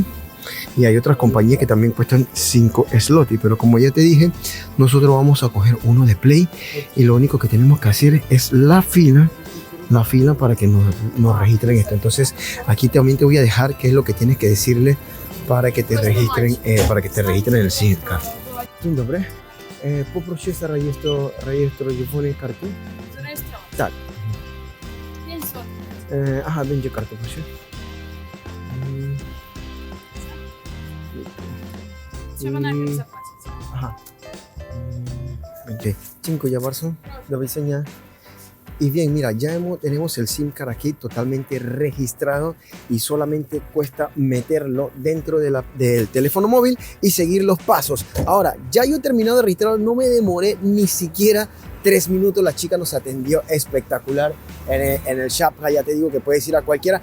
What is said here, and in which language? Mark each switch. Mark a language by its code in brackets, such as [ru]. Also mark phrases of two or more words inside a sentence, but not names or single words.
[es] Y hay otras compañías que también cuestan 5 slots, pero como ya te dije, nosotros vamos a coger uno de Play y lo único que tenemos que hacer es la fila para que nos registren esto. Entonces aquí también te voy a dejar qué es lo que tienes que decirle para que te registren el [en] SIM card. [pl] Dzień dobry. Poproszę rejestrzo telefonu karty. Tak. Aha, będzie karta, proszę. Trzeba najpierw zapłacić. Aha. Ok. Dziękuję bardzo. Do widzenia. [es] Y bien, mira, ya tenemos el [en] SIM card [es] aquí totalmente registrado y solamente cuesta meterlo dentro del teléfono móvil y seguir los pasos. Ahora, ya yo he terminado de registrar, no me demoré ni siquiera 3 minutos, la chica nos atendió espectacular en el shop, ya te digo que puedes ir a cualquiera.